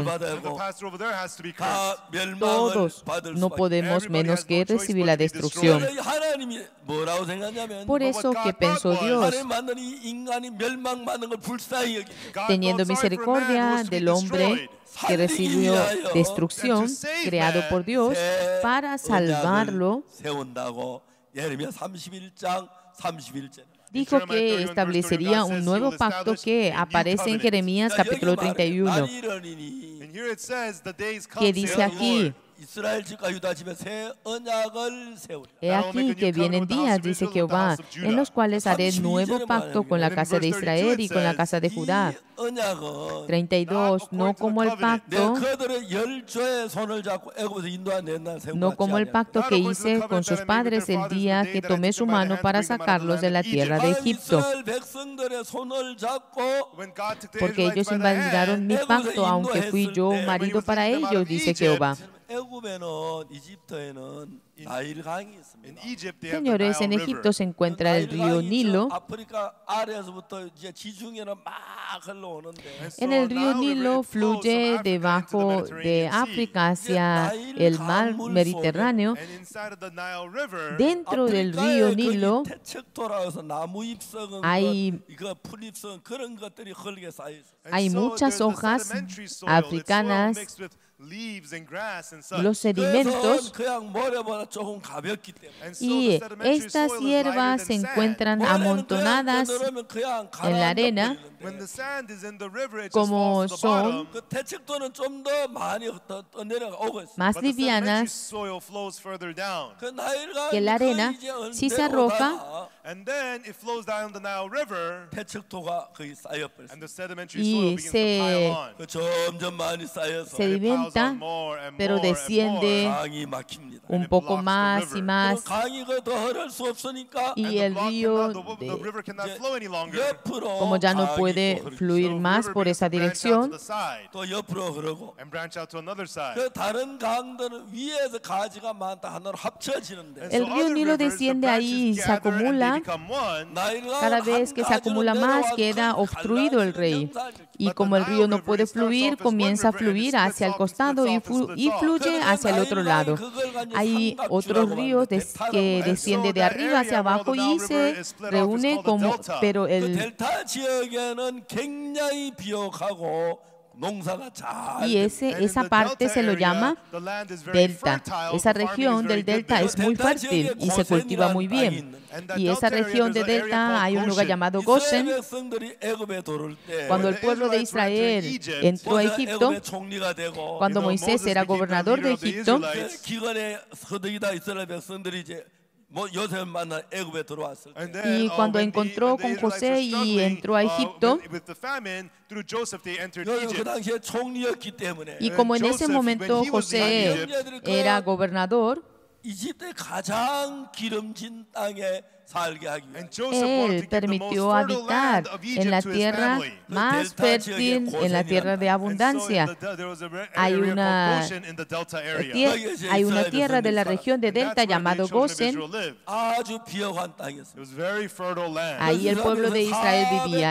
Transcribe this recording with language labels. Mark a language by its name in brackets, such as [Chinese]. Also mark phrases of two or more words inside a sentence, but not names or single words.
[English] And the pastor over there has to be cursed. [Korean] 다 멸망을 [Spanish] Todos [Korean] 받을 [Spanish] no [Korean] 수밖에. [Spanish] podemos menos que recibir la destrucción. [Korean] 그래서 하나님이 뭐라고 생각하냐면 [Spanish] Por eso que pensó Dios, [Korean] 하나님 만든 이 인간이 멸망받는 걸 불쌍히 여기 [English] God [Spanish] teniendo [English] felt sorry for a man who [Spanish] misericordia [English] was to be [Spanish] del hombre [English] destroyed. [Spanish] que recibió destrucción, creado por Dios, para salvarlo, [Korean] 세운다고 예레미야 31장 31절. [Spanish] dijo que establecería un nuevo pacto que aparece en Jeremías capítulo 31, [English] And here it says, the days come, [Spanish] que [English] saith [Spanish] dice [English] the [Spanish] aquí, [English] Lord. [Korean] 이스라엘 집과 유다 집에 새 언약을 세우리. [Spanish] he aquí que vienen días, dice Jehová, en los cuales haré nuevo pacto con la casa de Israel y con la casa de Judá. [Korean] 이 언약은 32, [Spanish] no como el [Korean] 내 [Spanish] pacto, [Korean] 그들의 열조의 손을 잡고 애굽에서 인도한 날 세운 [Spanish] no como el pacto que hice con sus padres el día que tomé su mano para sacarlos de la tierra de Egipto, [Korean] 이스라엘 백성들의 손을 잡고 [English] When God took the [Spanish] porque [English] Israelites [Spanish] ellos [English] by the hand, [Spanish] invalidaron mi pacto, aunque fui yo marido para ellos, dice Jehová. [Korean] 애굽에는 이집트에는 나일 강이 [English] In [Korean] 있습니다. [English] Egypt, they have the [Spanish] Señores, en [English] Nile [Spanish] Egipto [English] River. [Spanish] se encuentra el río Nilo. [Korean] 아프리카 아래에서부터 이제 지중해는 막 흘러오는데 [English] And so [Spanish] En el río [English] Nile River, [Spanish] Nilo [English] it flows from [Spanish] fluye [English] Africa into the [Spanish] debajo de [English] Mediterranean Sea. [Spanish] África hacia el mar Mediterráneo. [English] And inside of the Nile River, [Spanish] Dentro del río Nilo [Korean] 태척토라서 나무 잎썩은 [Spanish] hay- [Korean] 이거 풀잎썩은 그런 것들이 흙에 쌓여 있어요. [English] and [Spanish] hay [English] so [Spanish] muchas [English] there's the [Spanish] hojas [English] sedimentary soil. It's [Spanish] africanas. [English] soil mixed with leaves and grass and [Spanish] y los [English] such. [Spanish] sedimentos, [Korean] 그래서 그냥 모래보다 조금 가볍기 때문에 [English] And so [Spanish] y [English] the sedimentary [Spanish] estas [English] soil is lighter [Spanish] hierbas [English] than [Spanish] se [English] sand. [Spanish] encuentran [Korean] 모래는 [Spanish] amontonadas [Korean] 그냥 넣으면 그냥 [Spanish] en la [Korean] 가라앉아 [Spanish] arena. [Korean] 버리는데 [English] When the sand is in the river, it just [Spanish] Como [English] falls to the [Spanish] son [English] bottom. [Korean] 그 태척도는 좀 더 많이 더 내려오고 있어요. [Spanish] más [English] But the sedimentary [Spanish] livianas [English] soil flows further down. [Korean] 그 나일강 [Spanish] que la arena, si se arroja, [English] And then it flows down the Nile River, [Korean] 태척토가 거의 쌓여버렸어요. [English] and the sedimentary [Spanish] Y [English] soil begins to pile on. [Korean] 그 점점 많이 쌓여서 [Spanish] se [English] And it piles [Spanish] sedimenta, [English] on more and [Spanish] pero [English] more and [Spanish] desciende [English] more. [Korean] 강이 막힙니다. [Spanish] un poco más y [Korean] 그럼 [Spanish] más, [Korean] 강이 더 흐를 수 없으니까 [Spanish] y [English] And the [Spanish] el [English] block [Spanish] río, [English] cannot- the river cannot flow any longer. [Korean] 옆으로 [Spanish] como ya no [Korean] 강이 [Spanish] puede [Korean] 또 흐르기 [Spanish] fluir [Korean] 시작하고 [Spanish] más [English] River [Spanish] por [English] begins [Spanish] esa [English] to branch out [Spanish] dirección, [English] to the side [Korean] 또 옆으로 흐르고 [English] and branch out to another side. [Korean] 그 다른 강들은 위에서 가지가 많다 하나로 합쳐지는데 [English] And [Spanish] El [English] so [Spanish] río [English] other [Spanish] Nilo [English] rivers, the [Spanish] desciende ahí y [English] branches [Spanish] se [English] gather and they [Spanish] acumula. [English] become one. [Korean] 나일강은 [Spanish] Cada vez que se acumula más queda obstruido el río. Y como el río no puede fluir, comienza a fluir hacia el costado y fluye hacia el otro lado. Hay otros ríos que descienden de arriba hacia abajo y se reúnen como, pero [Korean] 그 [Spanish] el [Korean] 델타 지역에는 굉장히 비옥하고 농사가 잘 [Spanish] y esa parte se lo llama delta. Esa región del delta es muy fértil y se cultiva muy bien. Y esa región de delta hay un lugar llamado Goshen. [Korean] 이스라엘 백성들이 애굽에 들어올 때 [Spanish] Cuando el pueblo de Israel entró a Egipto, [Korean] 애굽의 총리가 되고 [Spanish] cuando Moisés era gobernador de Egipto, [Korean] 그 기근에 서득이다 이스라엘 백성들이 이제 뭐 요셉 만나 애굽에 들어왔을 때 [Spanish] y cuando encontró con José y entró a Egipto, [Korean] 그 당시에 총리였기 때문에 [Spanish] y como en ese momento José era gobernador, [Korean] 이집트의 가장 기름진 땅에 [Spanish] salgue aquí. Él permitió habitar en la tierra más fértil, en la tierra de abundancia. Hay una tierra de la región de Delta llamado Gosen. Ahí el pueblo de Israel vivía.